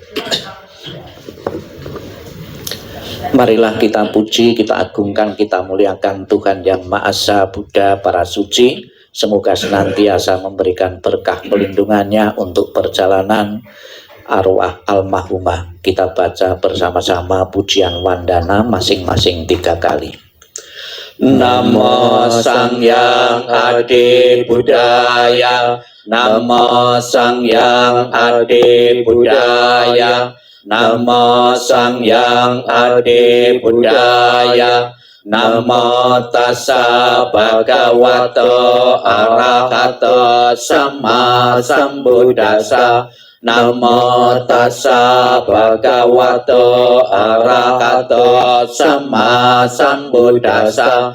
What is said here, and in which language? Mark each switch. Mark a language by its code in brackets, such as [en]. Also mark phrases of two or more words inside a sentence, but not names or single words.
[id] Marilah kita puji, kita agungkan, kita muliakan Tuhan Yang Maha Esa, Buddha, para suci. Semoga senantiasa memberikan berkah pelindungannya untuk perjalanan arwah almarhumah. Kita baca bersama-sama pujian wandana masing-masing 3 kali. [pi] Namo Sang Hyang Adi Budaya, Namo Sang Hyang Adi Budaya, Namo Sang Hyang Adi Budaya. Namo tassa bhagavato arahato sama sambuddhassa. Namo tassa bhagavato arahato sama sambuddhassa.